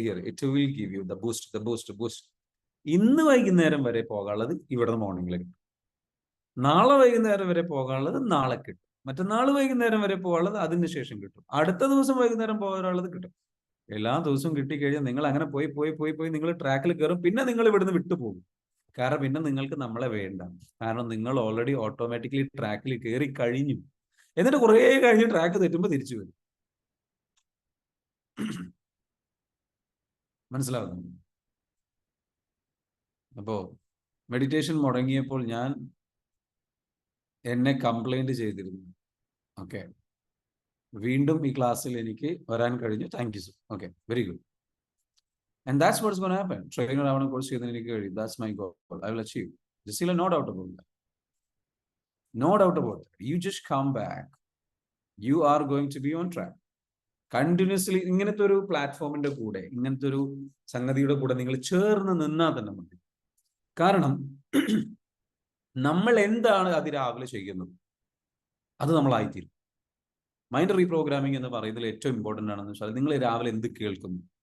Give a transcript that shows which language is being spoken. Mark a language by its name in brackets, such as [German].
[English] It will give you the boost. [Malayalam] ഇന്ന് വൈകുന്നേരം വരെ പോകാനുള്ളത് ഇവിടെ മോർണിംഗിൽ കിട്ടും. നാളെ വൈകുന്നേരം വരെ പോകാനുള്ളത് നാളെ കിട്ടും. മറ്റന്നാൾ വൈകുന്നേരം വരെ പോകാനുള്ളത് അതിന് ശേഷം കിട്ടും. അടുത്ത ദിവസം വൈകുന്നേരം പോകാനുള്ളത് കിട്ടും. എല്ലാ ദിവസവും കിട്ടിക്കഴിഞ്ഞാൽ നിങ്ങൾ അങ്ങനെ പോയി നിങ്ങൾ ട്രാക്കിൽ കയറും. പിന്നെ നിങ്ങൾ ഇവിടുന്ന് വിട്ടുപോകും. കാരണം പിന്നെ നിങ്ങൾക്ക് നമ്മളെ വേണ്ട. കാരണം നിങ്ങൾ ഓൾറെഡി ഓട്ടോമാറ്റിക്കലി ട്രാക്കിൽ കയറി കഴിഞ്ഞു. എന്നിട്ട് കുറേ കഴിഞ്ഞ് ട്രാക്ക് തെറ്റുമ്പോൾ തിരിച്ചു വരും. മനസ്സിലാവുന്നു? അപ്പോ മെഡിറ്റേഷൻ മുടങ്ങിയപ്പോൾ ഞാൻ എന്നെ കംപ്ലൈന്റ് ചെയ്തിരുന്നു. ഓക്കെ, വീണ്ടും ഈ ക്ലാസ്സിൽ എനിക്ക് വരാൻ കഴിഞ്ഞു. [English] Thank you sir. Okay, very good. And that's what's going to happen. [Malayalam] Trainer ആവണ കോഴ്സ് ചെയ്ത് എനിക്ക് കഴിയും. [English] That's my goal. I will achieve. Just no doubt about that. No doubt about that. You just come back. You are going to be on track. [Malayalam] Continuously ഇങ്ങനത്തെ ഒരു പ്ലാറ്റ്ഫോമിന്റെ കൂടെ, ഇങ്ങനത്തെ ഒരു സംഗതിയുടെ കൂടെ നിങ്ങൾ ചേർന്ന് നിന്നാൽ തന്നെ മതി. കാരണം നമ്മൾ എന്താണ് അതിരാവിലെ ചെയ്യുന്നത് അത് നമ്മളായിത്തീരും. മൈൻഡ് റീപ്രോഗ്രാമിംഗ് എന്ന് പറയുന്നതിൽ ഏറ്റവും ഇമ്പോർട്ടൻ്റ് ആണെന്ന് വെച്ചാൽ നിങ്ങൾ രാവിലെ എന്ത് കേൾക്കുന്നു.